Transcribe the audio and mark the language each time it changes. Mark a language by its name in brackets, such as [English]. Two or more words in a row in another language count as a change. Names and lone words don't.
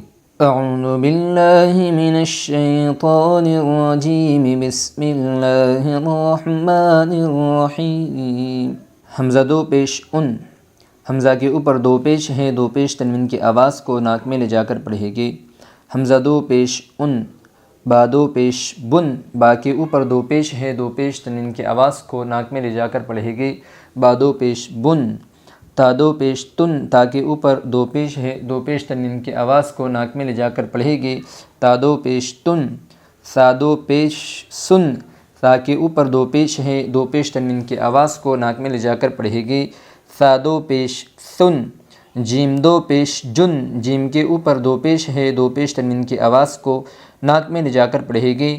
[Arabic] اعوذ باللہ من الشیطان الرجیم، بسم اللہ الرحمن الرحیم۔ [Urdu] حمزہ دو پیش ان، حمزہ کے اوپر دو پیش ہے، دو پیش تنوین کی آواز کو ناک میں لے جا کر پڑھیں گے۔ حمزہ دو پیش ان، با دو پیش بن، با کے اوپر دو پیش ہے، دو پیش تنوین کی آواز کو ناک میں لے جا کر پڑھیں گے۔ با دو پیش بن، تا دو پیش تن، تا کے اوپر دو پیش ہے، دو پیش تنوین کی آواز کو ناک میں لے جا کر پڑھیں گے۔ تا دو پیش تن، سا دو پیش سن، سا کے اوپر دو پیش ہے، دو پیش تنوین کی آواز کو ناک میں لے جا کر پڑھیں گے۔ سا دو پیش سن، جیم دو پیش جن، جیم کے اوپر دو پیش ہے، دو پیش تنوین کی آواز کو ناک میں لے جا کر پڑھیں گے۔